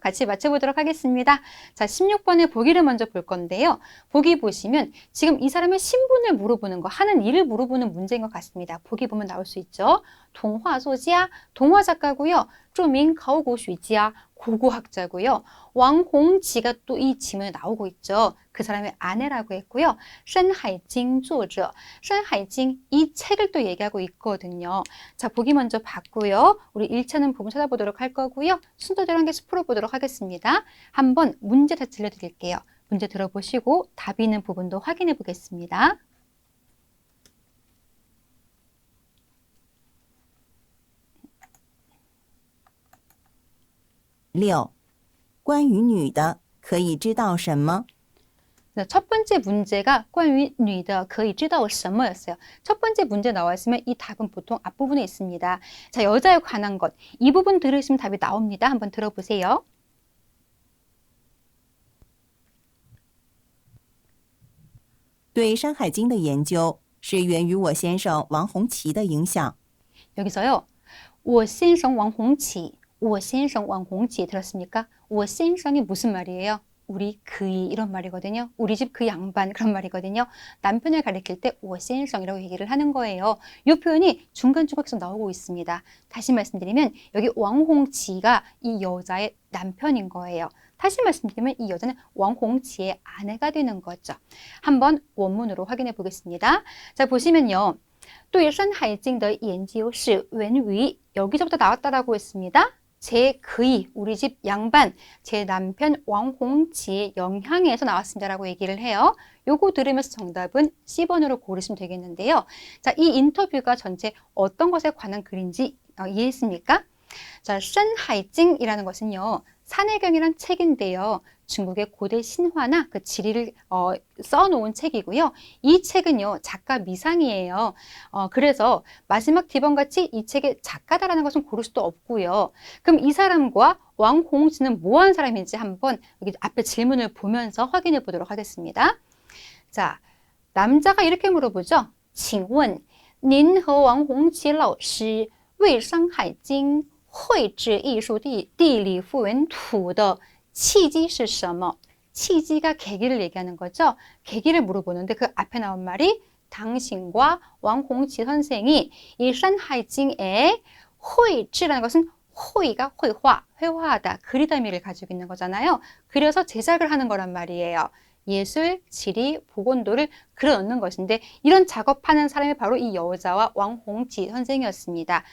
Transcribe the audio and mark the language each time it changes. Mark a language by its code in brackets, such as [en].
[ko] 같이 맞춰보도록 하겠습니다. 자, 16번의 보기를 먼저 볼 건데요. 보기 보시면 지금 이 사람의 신분을 물어보는 거, 하는 일을 물어보는 문제인 것 같습니다. 보기 보면 나올 수 있죠. 동화 소지야, 동화 작가고요. [zh] 著名考古学家, [ko] 고고학자고요. 왕홍지가 또 이 질문에 나오고 있죠. 그 사람의 아내라고 했고요. [zh] 山海经作者, [ko] 山海经 이 책을 또 얘기하고 있거든요. 자, 보기 먼저 봤고요. 우리 1차는 부분 찾아보도록 할 거고요. 순서대로 한 개씩 풀어보도록 하겠습니다. 한번 문제 다 들려드릴게요. 문제 들어보시고 답이 있는 부분도 확인해 보겠습니다. [zh] 六，关于女的可以知道什么？ [ko] 첫 번째 문제가 [zh] 关于女的可以知道什么 [ko] 였어요. 첫 번째 문제 나와 있으면 이 답은 보통 앞부분에 있습니다. 자, 여자에 관한 것. 이 부분 들으시면 답이 나옵니다. 한번 들어보세요. [zh] 对《山海经》的研究是源于我先生王洪奇的影响。 [ko] 여기서요. [zh] 我先生王洪奇, 我先生王洪奇 [ko] 들었습니까? 我先生이 무슨 말이에요? 우리 그이 이런 말이거든요. 우리 집 그 양반 그런 말이거든요. 남편을 가리킬 때 我先生이라고 얘기를 하는 거예요. 이 표현이 중간중간에서 나오고 있습니다. 다시 말씀드리면 여기 왕홍치가 이 여자의 남편인 거예요. 다시 말씀드리면 이 여자는 왕홍치의 아내가 되는 거죠. 한번 원문으로 확인해 보겠습니다. 자, 보시면요. [zh] 对山海经的研究是源于 [ko] 여기서부터 나왔다라고 했습니다. 제 그이, 우리 집 양반, 제 남편 왕홍치의 영향에서 나왔습니다라고 얘기를 해요. 요거 들으면서 정답은 C번으로 고르시면 되겠는데요. 자, 이 인터뷰가 전체 어떤 것에 관한 글인지 이해했습니까? 자, 山海经이라는 것은요. 산해경이란 책인데요. 중국의 고대 신화나 그 지리를 써놓은 책이고요. 이 책은요. 작가 미상이에요. 그래서 마지막 D번같이 이 책의 작가다라는 것은 고를 수도 없고요. 그럼 이 사람과 왕홍치는 뭐하는 사람인지 한번 여기 앞에 질문을 보면서 확인해 보도록 하겠습니다. 자, 남자가 이렇게 물어보죠. [zh] 请问您和王洪奇老师为山海经绘制艺术地理复原图的契机是什么? [ko] 契机가 계기를 얘기하는 거죠. 계기를 물어보는데 그 앞에 나온 말이 당신과 왕홍치 선생이 이 산하이징의绘制라는 것은 호이가绘画, 회화하다, 그리다 의미를 가지고 있는 거잖아요. 그래서 제작을 하는 거란 말이에요. 예술, 지리, 보건도를 그려넣는 것인데 이런 작업하는 사람이 바로 이 여자와 왕홍치 선생이었습니다.